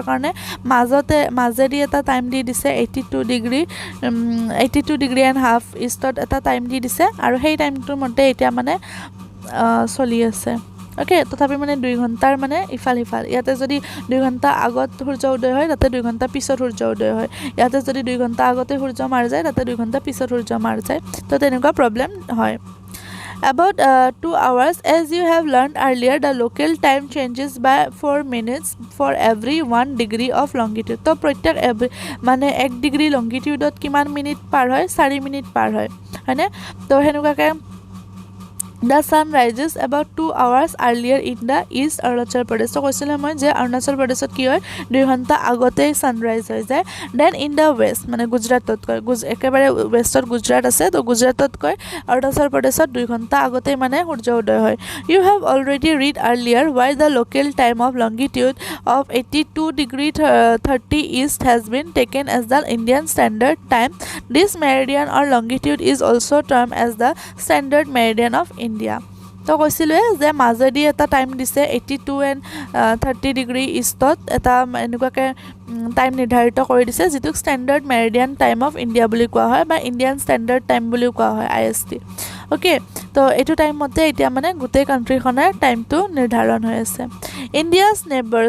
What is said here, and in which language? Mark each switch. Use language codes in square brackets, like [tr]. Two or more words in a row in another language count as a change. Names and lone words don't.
[as] কাৰণে মাজেদি এটা টাইম দি দিছে 82 [en] degree and half [as] ইষ্টত এটা টাইম দি দিছে আৰু সেই টাইমটোৰ মতে এতিয়া মানে চলি আছে ওকে তথাপি মানে 2 ঘণ্টাৰ মানে ইফাল ইয়াতে যদি 2 ঘণ্টা আগত সূৰ্য উদয় হয় তাতে 2 ঘণ্টা পিছত সূৰ্য উদয় হয় ইয়াতে যদি 2 ঘণ্টা আগতে সূৰ্য মাৰ যায় তাতে 2 ঘণ্টা পিছত সূৰ্য মাৰ যায় তো তেনেকুৱা প্ৰব্লেম হয় [en] About 2 hours as you have learned earlier the local time changes by 4 minutes for every 1 degree of longitude [as] তো প্ৰত্যেক মানে 1 ডিগ্ৰী লংগিটিউডত কিমান মিনিট পাৰ হয় 4 মিনিট পাৰ হয় হয়নে তো হেনুকাকে [en] The sun rises about 2 hours earlier in the east Arunachal Pradesh. [as] So কৈছিলে মই যে অৰুণাচল প্ৰদেশত কি হয় 2 ঘণ্টা আগতেই সানৰাইজ হৈ যায় [en] then in the west [as] মানে গুজৰাটত কয় একেবাৰে ৱেষ্টত গুজৰাট আছে তো গুজৰাটত কয় অৰুণাচল প্ৰদেশত 2 ঘণ্টা আগতেই মানে সূৰ্য উদয় হয় [en] You have already read earlier why the local time of longitude of 82°30 east has been taken as the Indian standard time. [as] This meridian or longitude is also termed as the standard meridian of India. তো কৈছিলোৱে যে মাজেদি এটা টাইম দিছে 82 and 30 ডিগ্ৰী ইষ্টত এটা এনেকুৱাকে টাইম নিৰ্ধাৰিত কৰি দিছে যিটোক [en] standard meridian time of India [as] বুলি কোৱা হয় বা [en] Indian standard time [as] বুলিও কোৱা হয় IST ওকে তো এইটো টাইম মতে এতিয়া মানে গোটেই কাণ্ট্ৰিখনৰ টাইমটো নিৰ্ধাৰণ হৈ আছে [en] India's neighbours